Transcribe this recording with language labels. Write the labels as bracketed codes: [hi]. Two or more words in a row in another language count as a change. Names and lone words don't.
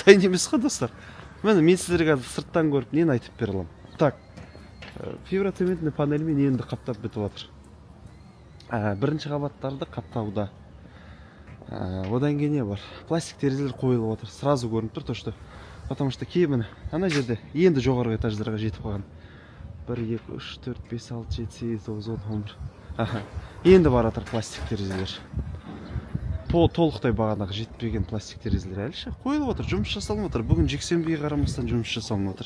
[kk] Дайын емес қой достар. Мен сіздерге сырттан көріп нені айтып бере аламын. Так, фиброцементный панельмен енді қаптап бітіп жатыр. Бірінші қабаттарды қаптауда. Одан кейін не бар? Пластик терезелер қойылып отыр. Сразу көрініп тұр, [ru] то что. Потому что [kk] кейбір ана жерде енді жоғарғы этаждарға жетіп қалған. 1, 2, 3, 4, 5, 6, 7, 8, 9, 10, 11. Енді бар атыр пластик терезелер. Толықтай бағанағы жетпеген пластик терезелер әлі ше қойылып отыр, жұмыс жасалып отыр. Бүгін жексенбіге қарамастан жұмыс жасалып отыр.